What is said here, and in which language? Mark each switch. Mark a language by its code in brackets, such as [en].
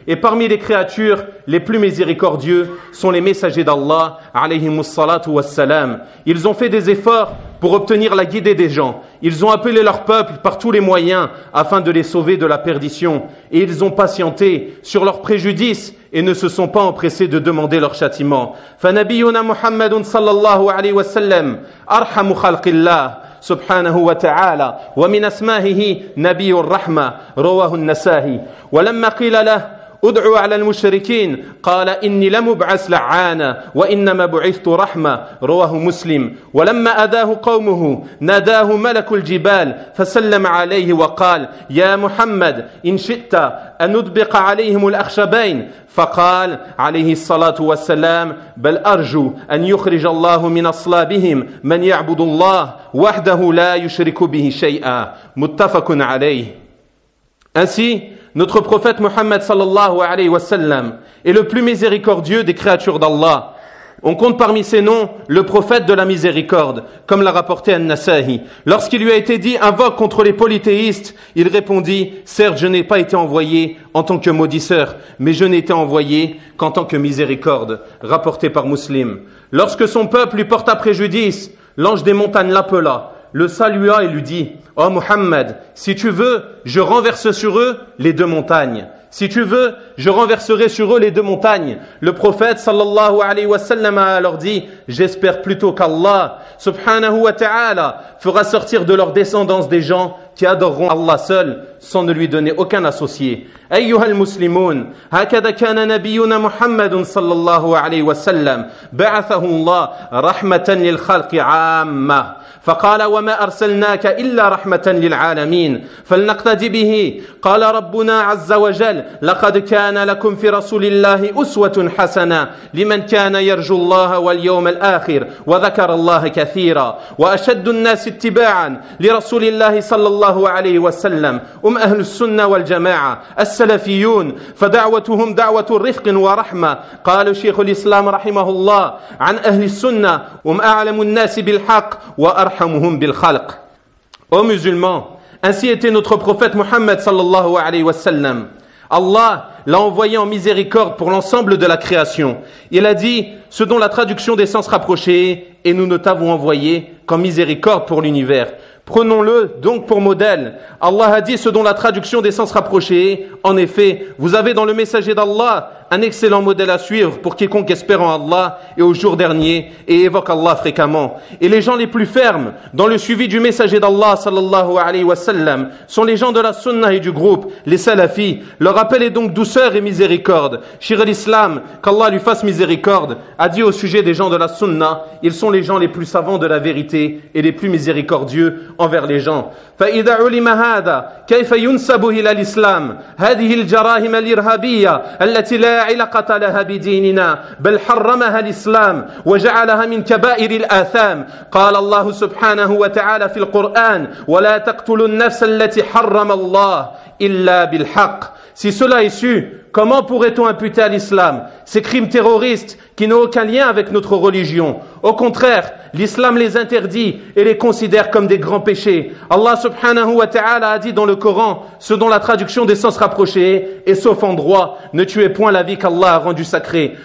[fr] Et parmi les créatures les plus miséricordieux sont les messagers d'Allah, alayhimus salatu wassalam. Ils ont fait des efforts pour obtenir la guidée des gens. Ils ont appelé leur peuple par tous les moyens afin de les sauver de la perdition. Et ils ont patienté sur leur préjudice et ne se sont pas empressés de demander leur châtiment. [ar] فَنَبِيُّنَا مُحَمَّدٌ صَلَّى اللَّهُ عَلَيْهِ وَسَلَّمَ سبحانه وتعالى ومن أسمائه نبي الرحمة رواه النسائي ولما قيل له ادعوا على المشركين قال إني لمبعث لعانا وإنما بعثت رحمة رواه مسلم ولما أداه قومه ناداه ملك الجبال فسلم عليه وقال يا محمد إن شئت أن نطبق عليهم الأخشبين فقال عليه الصلاة والسلام بل أرجو أن يخرج الله من أصلابهم من يعبد الله وحده لا يشرك به شيئا متفق عليه أنسي. [fr] Notre prophète Mohammed sallallahu alayhi wa sallam est le plus miséricordieux des créatures d'Allah. On compte parmi ses noms le prophète de la miséricorde, comme l'a rapporté An-Nasa'i. Lorsqu'il lui a été dit « Invoque contre les polythéistes », il répondit « Certes, je n'ai pas été envoyé en tant que maudisseur, mais je n'ai été envoyé qu'en tant que miséricorde », rapporté par Muslim. Lorsque son peuple lui porta préjudice, l'ange des montagnes l'appela, le salua et lui dit « Oh Mohammed, si tu veux, je renverse sur eux les deux montagnes. Si tu veux, je renverserai sur eux les deux montagnes. » Le prophète sallallahu alayhi wa sallam a alors dit « J'espère plutôt qu'Allah subhanahu wa ta'ala fera sortir de leur descendance des gens qui adoreront Allah seul sans ne lui donner aucun associé. » [ar] Ayyuhal muslimoun, hakada kana nabiyuna Muhammadun sallallahu alayhi wa sallam ba'athahu Allah rahmatan lil khalqi amma. فقال وما أرسلناك إلا رحمة للعالمين فلنقتدي به قال ربنا عز وجل لقد كان لكم في رسول الله أسوة حسنة لمن كان يرجو الله واليوم الآخر وذكر الله كثيرا وأشد الناس اتباعا لرسول الله صلى الله عليه وسلم أهل السنة والجماعة السلفيون فدعوتهم دعوة رفق ورحمة قال شيخ الإسلام رحمه الله عن أهل السنة أعلم الناس بالحق وأرحمهم بالخلق. [fr] Ô musulmans, ainsi était notre prophète Mohammed sallallahu alayhi wa sallam. Allah l'a envoyé en miséricorde pour l'ensemble de la création. Il a dit ce dont la traduction des sens rapprochés et nous ne t'avons envoyé qu'en miséricorde pour l'univers. Prenons-le donc pour modèle. Allah a dit ce dont la traduction des sens rapprochés. En effet, vous avez dans le messager d'Allah un excellent modèle à suivre pour quiconque espère en Allah et au jour dernier et évoque Allah fréquemment. Et les gens les plus fermes dans le suivi du messager d'Allah sallallahu alayhi wa sallam sont les gens de la sunna et du groupe, les salafis. Leur appel est donc douceur et miséricorde. Shir al-Islam, qu'Allah lui fasse miséricorde, a dit au sujet des gens de la sunna, ils sont les gens les plus savants de la vérité et les plus miséricordieux envers les gens. [ar] فَإِذَا عُلِمَ هَذَا كَيْفَ يُنْسَبُ إِلَى الْإِسْلَامِ هَذِهِ الْجَرَاهِمَ الْإِرْهَابِيَّةِ الَّتِي لَا علاقة لها بديننا بل حرمها الإسلام وجعلها من كبائر الآثام قال الله سبحانه وتعالى في القرآن ولا تقتلوا النفس التي حرم الله إلا بالحق. [fr] Si cela est su, comment pourrait-on imputer à l'islam ces crimes terroristes qui n'ont aucun lien avec notre religion? Au contraire, l'islam les interdit et les considère comme des grands péchés. Allah subhanahu wa ta'ala a dit dans le Coran, ce dont la traduction des sens rapprochés est sauf en droit, ne tuez point la vie qu'Allah a rendue sacrée.